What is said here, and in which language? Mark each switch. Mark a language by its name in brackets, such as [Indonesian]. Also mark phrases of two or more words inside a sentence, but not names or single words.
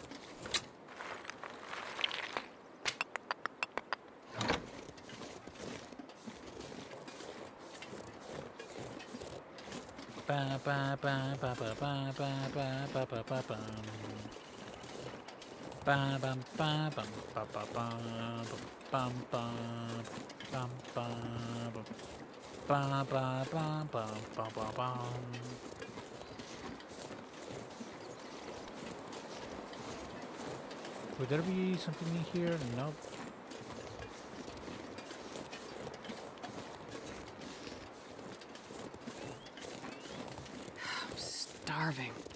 [English] Ba ba ba ba ba ba ba ba ba ba ba ba. Ba bam ba bam ba ba ba bam bam bam bam. Ba ba ba ba ba ba ba. Would there be something in here? Nope. I'm starving.